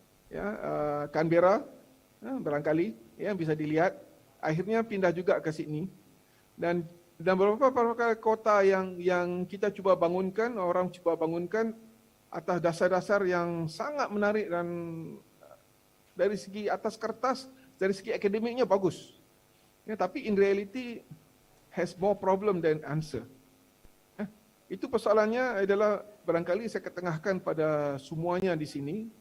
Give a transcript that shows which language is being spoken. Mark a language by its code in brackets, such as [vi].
[id] Ya, Canberra barangkali ya bisa dilihat akhirnya pindah juga ke Sydney. [ms] Dan beberapa kota yang kita cuba bangunkan, orang cuba bangunkan atas dasar-dasar yang sangat menarik dan dari segi atas kertas, dari segi akademiknya bagus. Ya, tapi [en] in reality has more problem than answer. [ms] Itu persoalannya adalah barangkali saya ketengahkan pada semuanya di sini.